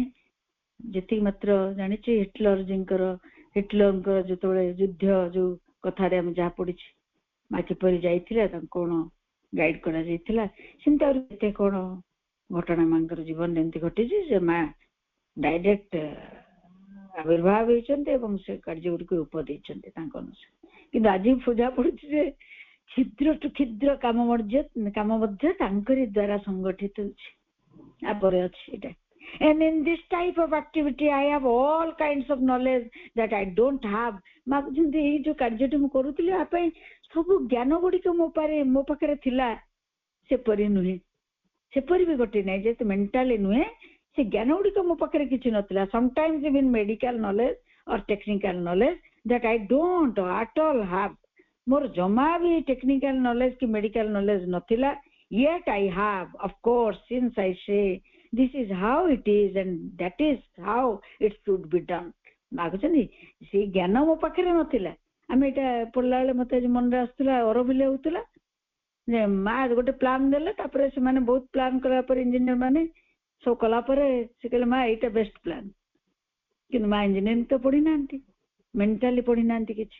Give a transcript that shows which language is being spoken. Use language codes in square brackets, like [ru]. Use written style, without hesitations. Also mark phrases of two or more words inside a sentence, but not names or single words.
[or] ଯେତିକି ମାତ୍ର ଜାଣିଛି ହିଟଲରଙ୍କର ଯେତେବେଳେ ଯୁଦ୍ଧ ଯୋଉ କଥାରେ ଆମେ ଯାହା ପଢିଛୁ, ମା କିପରି ଯାଇଥିଲା, ତାଙ୍କୁ କଣ ଗାଇଡ କରାଯାଇଥିଲା, ସେମିତି ଆହୁରି କେତେ କଣ ଘଟଣା ମାଙ୍କର ଜୀବନରେ ଏମିତି ଘଟିଛି ଯେ ମା ଡାଇରେକ୍ଟ ଆବିର୍ଭାବ ହେଇଛନ୍ତି ଏବଂ ସେ କାର୍ଯ୍ୟ ଗୁଡ଼ିକୁ ରୂପ ଦେଇଛନ୍ତି ତାଙ୍କ ଅନୁସାରେ। କିନ୍ତୁ ଆଜି ପୂଜା ପଡୁଛି ଯେ କ୍ଷୁଦ୍ରଠୁ କ୍ଷୁଦ୍ର କାମ ମଧ୍ୟ ତାଙ୍କରି ଦ୍ୱାରା ସଂଗଠିତ ହେଉଛି। ତାପରେ ଅଛି ଏଇଟା। [en] And in this type of activity I have all kinds of knowledge that I don't have. [or] ମାଗୁଛନ୍ତି ଏଇ ଯୋଉ କାର୍ଯ୍ୟଟି ମୁଁ କରୁଥିଲି ଆ ପାଇଁ ସବୁ ଜ୍ଞାନ ଗୁଡ଼ିକ ମୋ ପାଖରେ ଥିଲା, ସେପରି ନୁହେଁ। ସେପରି ବି ଘଟି ନାହିଁ, ଯେହେତୁ ମେଣ୍ଟାଲି ନୁହେଁ, ସେ ଜ୍ଞାନ ଗୁଡ଼ିକ ମୋ ପାଖରେ କିଛି ନଥିଲା। [en] Sometimes even medical knowledge or technical knowledge that I don't at all have. [or] ମୋର ଜମା ବି [en] technical knowledge [or] କି [en] medical knowledge [or] ନଥିଲା। [en] Yet I have, of course, since I say this is how it is and that is how it should be done. [or] ମାଗୁଛନ୍ତି ସେ ଜ୍ଞାନ ମୋ ପାଖରେ ନଥିଲା। ଆମେ ଏଇଟା ପଢିଲା ବେଳେ ମତେ ଆଜି ମନରେ ଆସୁଥିଲା, ଅରବିଲେ ହଉଥିଲା ଯେ ମା ଗୋଟେ ପ୍ଲାନ ଦେଲେ, ତାପରେ ସେମାନେ ବହୁତ ପ୍ଲାନ କଲା ପରେ ଇଞ୍ଜିନିୟର ମାନେ ସବୁ କଲା ପରେ ସେ କହିଲେ ମା ଏଇଟା [en] best plan. [or] କିନ୍ତୁ ମା ଇଞ୍ଜିନିୟରିଂ ତ ପଢି ନାହାନ୍ତି, ମେଣ୍ଟାଲି ପଢି ନାହାନ୍ତି କିଛି।